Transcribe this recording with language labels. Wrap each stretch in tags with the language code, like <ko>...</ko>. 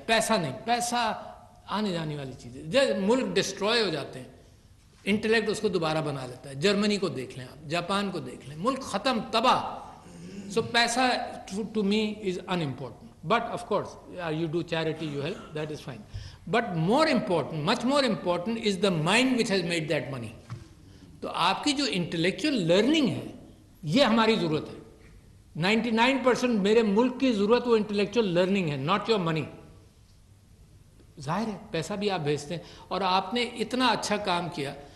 <ur>پیسہ نہیں, پیسہ آنے جانے والی چیزیں. جب ملک ڈسٹروائے ہو جاتے ہیں, انٹلیکٹ اس کو دوبارہ بنا لیتا ہے. جرمنی کو دیکھ لیں آپ, جاپان کو دیکھ لیں, ملک ختم, تباہ.</ur> <en>So paisa to me is unimportant. But of course you do charity, you help, that is fine. But more important, much more important is the mind which has made that money.</en> <ur>تو آپ کی جو انٹلیکچوئل لرننگ ہے یہ ہماری ضرورت ہے. 99% میرے ملک کی ضرورت وہ انٹلیکچوئل لرننگ ہے,</ur> <en>not your money.</en> <ur>ظاہر ہے پیسہ بھی آپ بھیجتے ہیں اور آپ نے اتنا اچھا کام کیا.</ur>